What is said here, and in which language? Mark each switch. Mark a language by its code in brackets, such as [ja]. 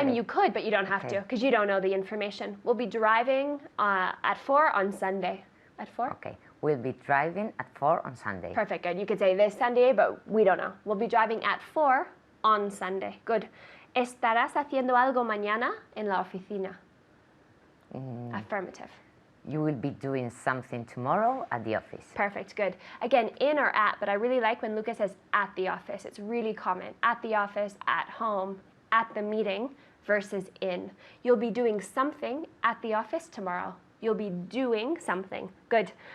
[en] I mean, you could, but you don't have to because you don't know the information. We'll be driving at 4 on Sunday. At 4? Okay. We'll be driving at 4 on Sunday. Perfect, good. You could say this Sunday, but we don't know. We'll be driving at 4 on Sunday. Good. [es] ¿Estarás haciendo algo mañana en la oficina? [en] Affirmative. You will be doing something tomorrow at the office. Perfect, good. Again, in or at, but I really like when Lucas says at the office. It's really common. At the office, at home, at the meeting versus in. You'll be doing something at the office tomorrow. You'll be doing something. Good.